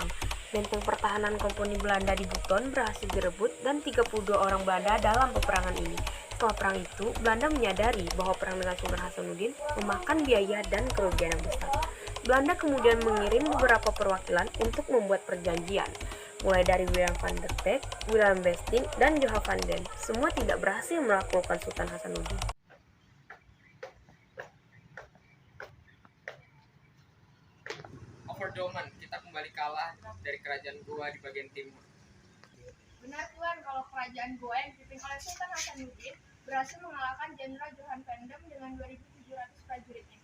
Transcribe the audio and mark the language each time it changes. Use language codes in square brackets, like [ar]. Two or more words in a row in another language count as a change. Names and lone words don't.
[id] Benteng pertahanan komponi Belanda di Buton berhasil direbut dan 32 orang Belanda dalam peperangan ini. Setelah perang itu, Belanda menyadari bahwa perang dengan Sultan Hasanuddin memakan biaya dan kerugian yang besar. Belanda kemudian mengirim beberapa perwakilan untuk membuat perjanjian, mulai dari Willem van der Beek, Willem Westing, dan Johan van Den. Semua tidak berhasil melakukan Sultan Hasanuddin. Overdoman, kita kembali kalah dari kerajaan Goa di bagian timur. Benar, Tuan, kalau kerajaan Goa yang dipimpin oleh Sultan Hasanuddin berhasil mengalahkan Jenderal Johan van Den dengan 2.700 prajuritnya.